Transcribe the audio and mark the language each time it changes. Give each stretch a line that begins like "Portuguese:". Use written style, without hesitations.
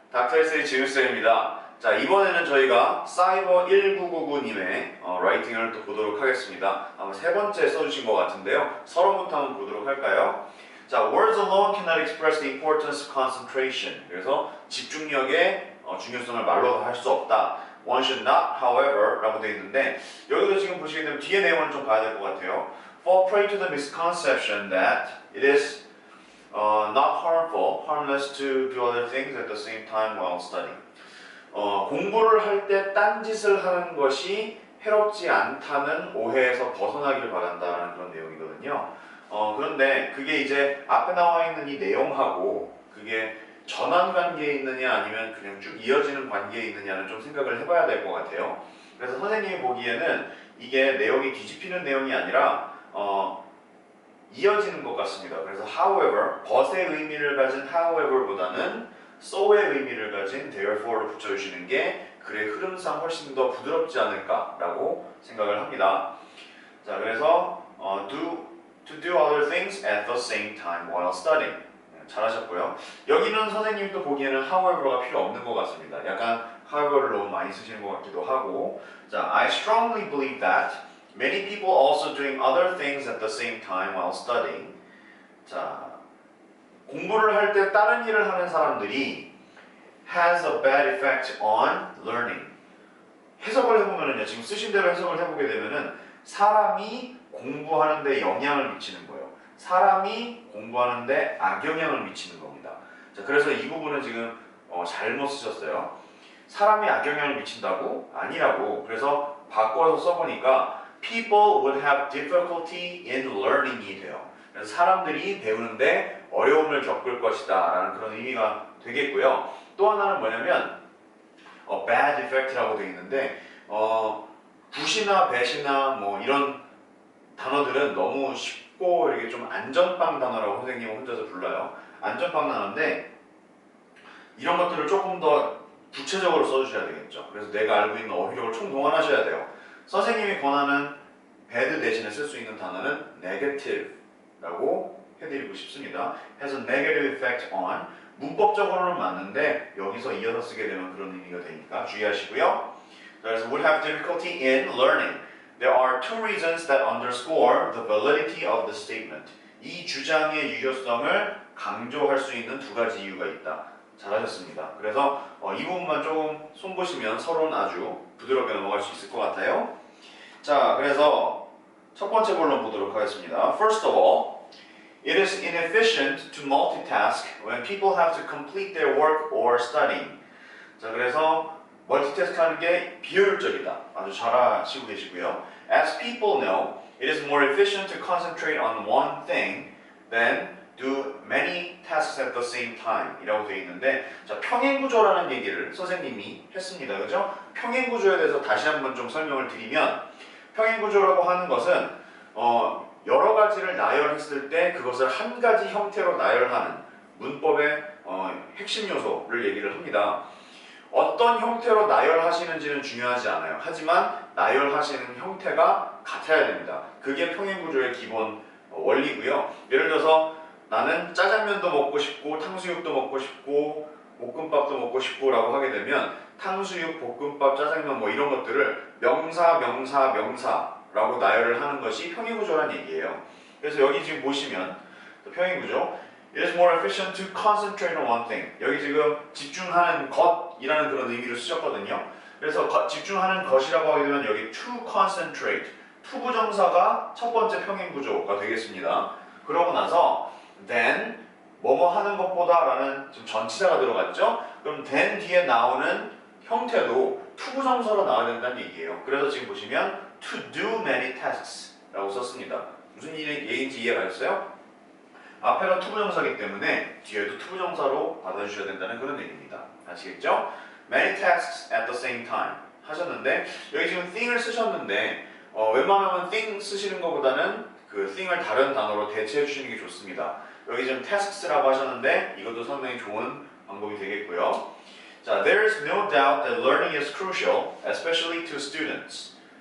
Korean: 닥터에스의 지윤쌤입니다. 자, 이번에는 저희가 사이버 1999님의 라이팅을 또 보도록 하겠습니다. 아마 세 번째 써주신 것 같은데요. 서론부터 한번 보도록 할까요?
English: 자, words alone cannot express the importance of concentration.
Korean: 그래서 집중력의 중요성을 말로 할 수 없다.
English: One should not, however,
Korean: 라고 되어 있는데 여기도 지금 보시게 되면 뒤에 내용을 좀 봐야 될 것 같아요.
English: Fall prey to the misconception that it is not harmful, harmless to do other things at the same time while studying.
Korean: 공부를 할 때 딴짓을 하는 것이 해롭지 않다는 오해에서 벗어나길 바란다라는 그런 내용이거든요. 그런데 그게 이제 앞에 나와 있는 이 내용하고 그게 전환 관계에 있느냐 아니면 그냥 쭉 이어지는 관계에 있느냐는 좀 생각을 해봐야 될 것 같아요. 그래서 선생님이 보기에는 이게 내용이 뒤집히는 내용이 아니라 이어지는 것 같습니다. 그래서 however, but의 의미를 가진 however보다는 so의 의미를 가진 therefore를 붙여주시는 게 글의 흐름상 훨씬 더 부드럽지 않을까라고 생각을 합니다. 자, 그래서
English: to do other things at the same time while studying.
Korean: 잘하셨고요. 여기는 선생님이 또 보기에는 however가 필요 없는 것 같습니다. 약간 however를 너무 많이 쓰시는 것 같기도 하고.
English: 자, I strongly believe that many people also doing other things at the same time while studying.
Korean: 자, 공부를 할 때 다른 일을 하는 사람들이
English: has a bad effect on learning.
Korean: 해석을 해보면은요, 지금 쓰신 대로 해석을 해보게 되면은 사람이 공부하는데 영향을 미치는 거예요. 사람이 공부하는데 악영향을 미치는 겁니다. 자, 그래서 이 부분은 지금 잘못 쓰셨어요. 사람이 악영향을 미친다고? 아니라고. 그래서 바꿔서 써보니까
English: people would have difficulty in learning
Korean: 이 돼요. 그래서 사람들이 배우는데 어려움을 겪을 것이다 라는 그런 의미가 되겠고요. 또 하나는 뭐냐면 bad effect라고 되어 있는데 굿이나 bad이나 뭐 이런 단어들은 너무 쉽고 이렇게 좀 안전빵 단어라고 선생님은 혼자서 불러요. 안전빵 단어인데 이런 것들을 조금 더 구체적으로 써주셔야 되겠죠. 그래서 내가 알고 있는 어휘력을 총동원하셔야 돼요. 선생님이 권하는 bad 대신에 쓸 수 있는 단어는 negative라고 해드리고 싶습니다.
English: has a negative effect on.
Korean: 문법적으로는 맞는데 여기서 이어서 쓰게 되면 그런 의미가 되니까 주의하시고요. 그래서
English: would have difficulty in learning. There are two reasons that underscore the validity of the statement.
Korean: 이 주장의 유효성을 강조할 수 있는 두 가지 이유가 있다. 잘하셨습니다. 그래서 이 부분만 조금 손보시면 서로는 아주 부드럽게 넘어갈 수 있을 것 같아요. 자, 그래서 첫 번째 본론 보도록 하겠습니다.
English: First of all, it is inefficient to multitask when people have to complete their work or studying.
Korean: 자, 그래서 멀티태스크 하는 게 비효율적이다. 아주 잘 아시고 계시고요.
English: As people know, it is more efficient to concentrate on one thing than do many tasks at the same time
Korean: 이라고 되어 있는데, 자, 평행구조라는 얘기를 선생님이 했습니다. 그죠? 평행구조에 대해서 다시 한번 좀 설명을 드리면, 평행구조라고 하는 것은 여러 가지를 나열했을 때 그것을 한 가지 형태로 나열하는 문법의 핵심 요소를 얘기를 합니다. 어떤 형태로 나열하시는지는 중요하지 않아요. 하지만 나열하시는 형태가 같아야 됩니다. 그게 평행구조의 기본 원리고요. 예를 들어서 나는 짜장면도 먹고 싶고 탕수육도 먹고 싶고 볶음밥도 먹고 싶고 라고 하게 되면 탕수육, 볶음밥, 짜장면 뭐 이런 것들을 명사, 명사, 명사라고 나열을 하는 것이 평행구조란 얘기예요. 그래서 여기 지금 보시면 평행구조
English: It is more efficient to concentrate on one thing.
Korean: 여기 지금 집중하는 것이라는 그런 의미로 쓰셨거든요. 그래서 집중하는 것이라고 하게 되면 여기 to concentrate, 투부정사가 첫 번째 평행구조가 되겠습니다. 그러고 나서 then, 뭐뭐 하는 것보다 라는 지금 전치사가 들어갔죠? 그럼 then 뒤에 나오는 형태도 투부정사로 나와야 된다는 얘기예요. 그래서 지금 보시면
English: to do many tasks
Korean: 라고 썼습니다. 무슨 얘기인지 이해가 됐어요? 앞에가 투부정사이기 때문에 뒤에도 투부정사로 받아주셔야 된다는 그런 얘기입니다. 아시겠죠?
English: Many tasks at the same time
Korean: 하셨는데 여기 지금 thing을 쓰셨는데 웬만하면 thing 쓰시는 것보다는 그 thing을 다른 단어로 대체해 주시는 게 좋습니다. 여기 지금 tasks라고 하셨는데 이것도 상당히 좋은 방법이 되겠고요.
English: 자, there is no doubt that learning is crucial, especially to students.